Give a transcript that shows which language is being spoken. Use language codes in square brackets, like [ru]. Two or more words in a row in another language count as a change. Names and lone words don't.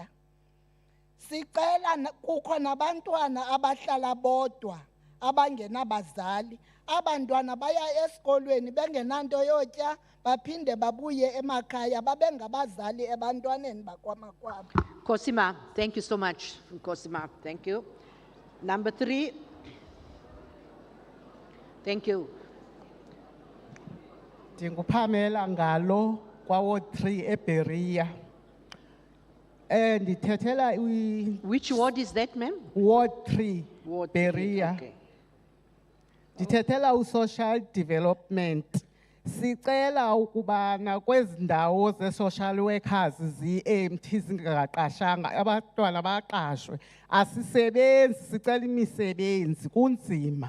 [xh] Sicela kukho nabantwana abahlala bodwa abangenabazali. Abantwana baya esikolweni bengenanto yotya baphinde babuye emakhaya babengabazali ebantwaneni bakwamakwabo. Kosima, [en] thank you so much. Kosima, thank you. Number 3. Thank you. [xh] Ndingupamela Ngalo kwa ward 3 eBeria. Ndithethela [en] Which ward is that, ma'am? ward 3 Ward Beria. 3, okay. [xh] Ndithethela u-social development. Sicela ukubana kwezi ndawo ze-social workers zi-empty zingaqashanga abantwana baqashwe. Asisebenzi, sicela imisebenzi kunzima.